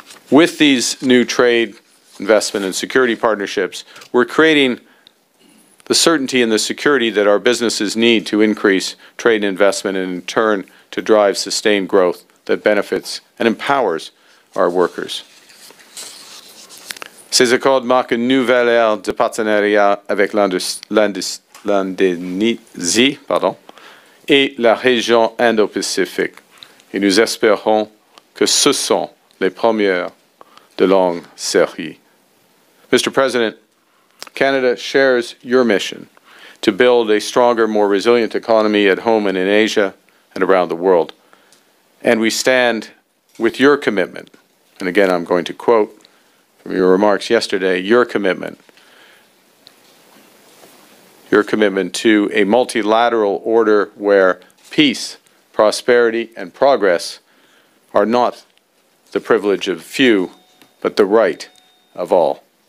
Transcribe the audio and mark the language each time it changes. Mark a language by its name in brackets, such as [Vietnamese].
[English] With these new trade, investment, and security partnerships, we're creating the certainty and the security that our businesses need to increase trade and investment and in turn to drive sustained growth that benefits and empowers our workers. [French] Ces accords marquent une nouvelle ère de partenariat avec l'Indonésie et la région Indo-Pacifique. Et nous espérons que ce sont les premières de longue série. [English] Mr. President, Canada shares your mission to build a stronger, more resilient economy at home and in Asia and around the world. And we stand with your commitment, and again I'm going to quote from your remarks yesterday, your commitment to a multilateral order where peace, prosperity, and progress are not the privilege of few, but the right of all.